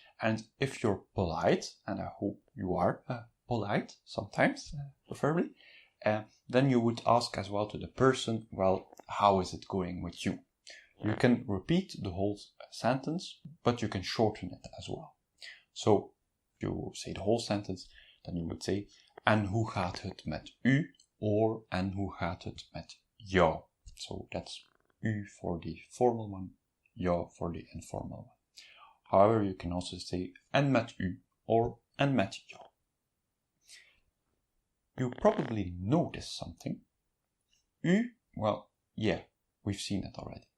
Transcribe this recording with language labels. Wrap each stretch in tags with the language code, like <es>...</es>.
<en>And if you're polite, and I hope you are polite sometimes, preferably, then you would ask as well to the person, well, how is it going with you? You can repeat the whole sentence, but you can shorten it as well. So, if you say the whole sentence, then you would say,</en> <nl>en hoe gaat het met u?</nl> <en>Or,</en> <nl>en hoe gaat het met jou.</nl> <en>So that's u for the formal one, jou for the informal one. However, you can also say</en> <nl>en met u</nl> <en>or</en> <nl>en met jou.</nl> <en>You probably noticed something. U, well, yeah, we've seen it already.</en>